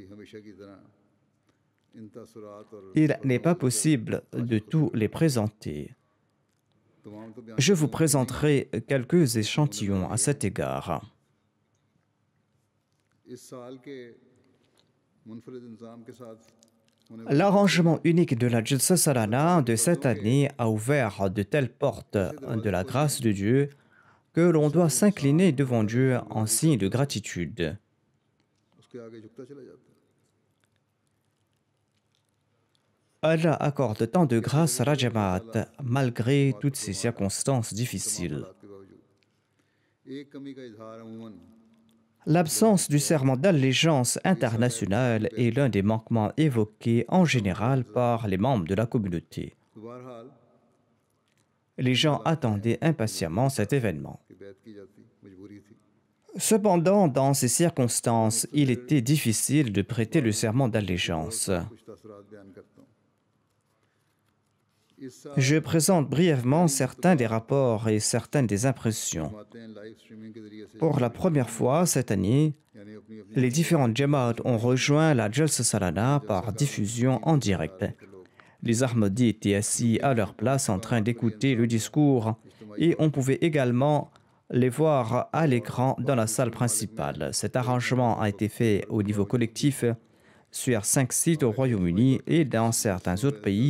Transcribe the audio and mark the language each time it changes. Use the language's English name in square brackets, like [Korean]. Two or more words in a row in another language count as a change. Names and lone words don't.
[Urdu] हमेशा की तरह इन तसरात और [French] Il n'est pas possible de tous les présenter. [Urdu] तमाम तो बयान [French] Je vous présenterai quelques échantillons à cet égard. [Urdu] इस साल के मुनफरिद इंतजाम के साथ होने [French] L'arrangement unique de la Jalsa Salana de cette année a ouvert de telles portes de la grâce de Dieu que l'on doit s'incliner devant Dieu en signe de gratitude. [Urdu] उसके आगे झुकता चला जाता है [French] Allah accorde tant de grâce à la Jamaat malgré toutes ces circonstances difficiles. [Urdu] हालात के बावजूद एक कमी का इजहार अमूमन [French] L'absence du serment d'allégeance internationale est l'un des manquements évoqués en général par les membres de la communauté. [Urdu] तो बहरहाल [French] Les gens attendaient impatiemment cet événement. [Urdu] की बैत की जाती मजबूरी थी [French] Cependant, dans ces circonstances, il était difficile de prêter le serment d'allégeance. [Urdu] कुछ तसरात बयान करता हूँ इस साल [French] Je présente brièvement certains des rapports et certaines des impressions. [Urdu] باتیں [English] live streaming [Urdu] کے ذریعے سے [French] Pour la première fois cette année, [Urdu] यानी अपनी अपनी [French] les différentes Jamaat ont rejoint la Jalsa Salana par diffusion en direct. Les Ahmadis étaient assis à leur place en train d'écouter le discours et on pouvait également les voir à l'écran dans la salle principale. Cet arrangement a été fait au niveau collectif sur 5 sites au Royaume-Uni et dans certains autres pays.